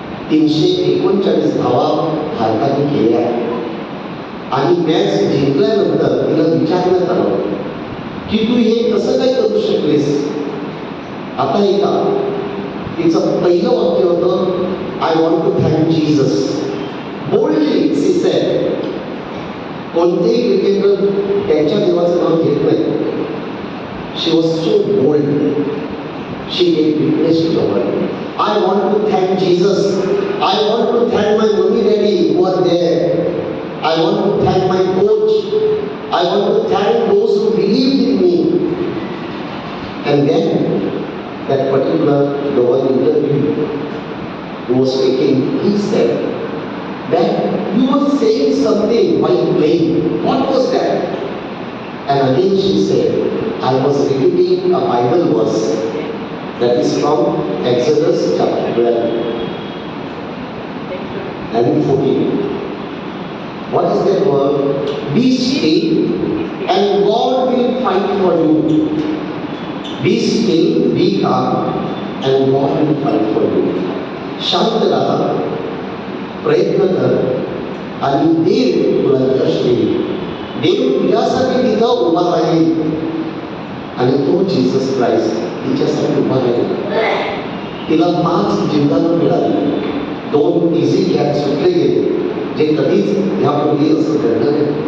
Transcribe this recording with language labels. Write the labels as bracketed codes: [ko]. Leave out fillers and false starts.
[mr] 339 धावा भारताने केल्या. आणि मॅच जिंकल्यानंतर तिला विचारण्यात आलं की तू हे कसं काय करू शकलीस. आता ऐका, तिचं पहिलं वाक्य होतं, [en] I want to thank Jesus. Boldly she said. [mr] कोणतेही क्रिकेटर त्यांच्या देवाचं नाव घेत नाही. [en] She was so bold. She gave witness to the world. I want to thank Jesus. I want to thank my mommy, daddy who are there. I want to thank my coach. I want to thank those who believed in me. And then that particular global interview who was taking, he said that you were saying something while playing. What was that? And again she said, I was repeating a Bible verse. That is from Exodus chapter 12 and 14. What is that word? Be still and God will fight for you. Be still, be calm, and God will fight for you. [mr] शांत राहा, प्रयत्न कर, आणि देव तुला यश देईल. देव तुझ्यासाठी तिथं उभा राहील. आणि तो जीसस क्राइस्ट तिच्यासाठी उभा राहिला. तिला 5 जिंकणं मिळाली. 2 इझी कॅच सुटले गेले, जे कधीच ह्यापूर्वी असं घडलं नाही.